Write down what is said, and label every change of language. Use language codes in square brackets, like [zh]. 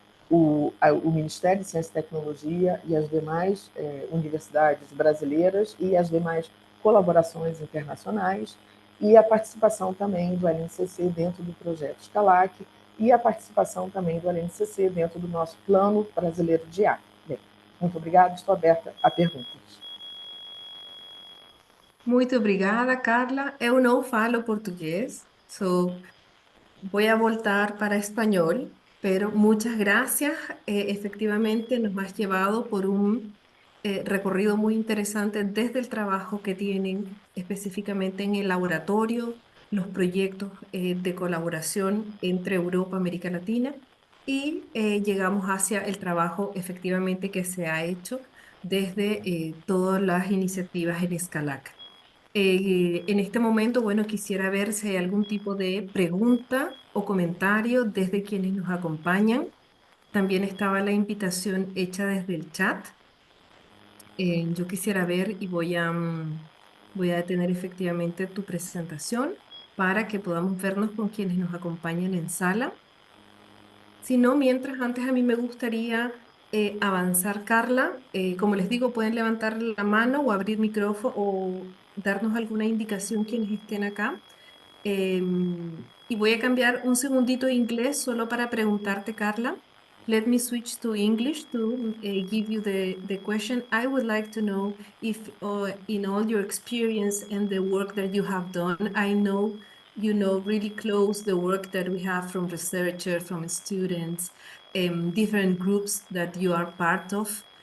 [pt] o Ministério de Ciência e Tecnologia e as demais universidades brasileiras e as demais colaborações internacionais, e a participação também do LNCC dentro do projeto Scalac e a participação também do LNCC dentro do nosso Plano Brasileiro de IA. Bem, muito obrigada, estou aberta a perguntas. Muito obrigada, Carla. Eu não falo português, [es] so voy a voltar para español, pero muchas gracias. Efectivamente, nos has llevado por un recorrido muy interesante desde el trabajo que tienen específicamente en el laboratorio, los proyectos de colaboración entre Europa y América Latina y llegamos hacia el trabajo efectivamente que se ha hecho desde todas las iniciativas en Escalac. En este momento, bueno, quisiera ver si hay algún tipo de pregunta o comentario desde quienes nos acompañan. También estaba la invitación hecha desde el chat. Yo quisiera ver y voy a detener efectivamente tu presentación para que podamos vernos con quienes nos acompañan en sala. Si no, mientras antes a mí me gustaría avanzar, Carla. Como les digo, pueden levantar la mano o abrir micrófono o darnos alguna indicación quienes estén acá. Y voy a cambiar un segundito de inglés solo para preguntarte, Carla. [en] Let me switch to English to give you the question. I would like to know if in all your experience and the work that you have done, I know you know really close the work that we have from researchers, from students, different groups that you are part of.